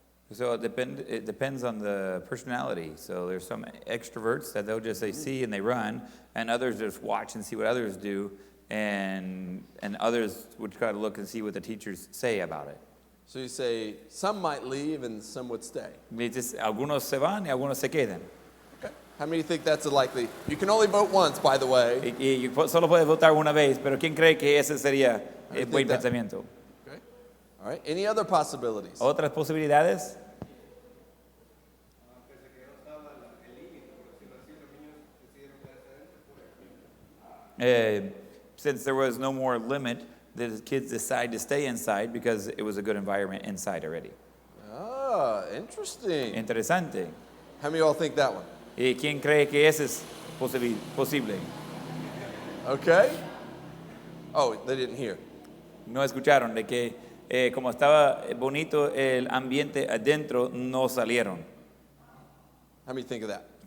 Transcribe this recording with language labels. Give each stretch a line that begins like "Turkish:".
English: So it depends on the personality. So there's some extroverts that they'll just see and they run, and others just watch and see what others do, and others would try to look and see what the teachers say about it. So you say some might leave and some would stay.
Spanish: Algunos se van y algunos se quedan.
English: Okay. How many think that's a likely? You can only vote once, by the way.
Spanish: Y solo puedes votar una vez, pero ¿quién cree que ese sería el
English: think
Spanish: buen
English: that-
Spanish: pensamiento?
English: Okay. All right. Any other possibilities?
Spanish: ¿Otras posibilidades?
English: Since there was no more limit, the kids decided to stay inside because it was a good environment inside already. Ah, interesting.
Spanish: Interesante.
English: How many of y'all think that one?
Spanish: ¿Y quién cree que ese es posible?
English: Okay. Oh, they didn't hear.
Spanish: No escucharon de que como estaba bonito el ambiente adentro, no salieron.
English: How many think of that?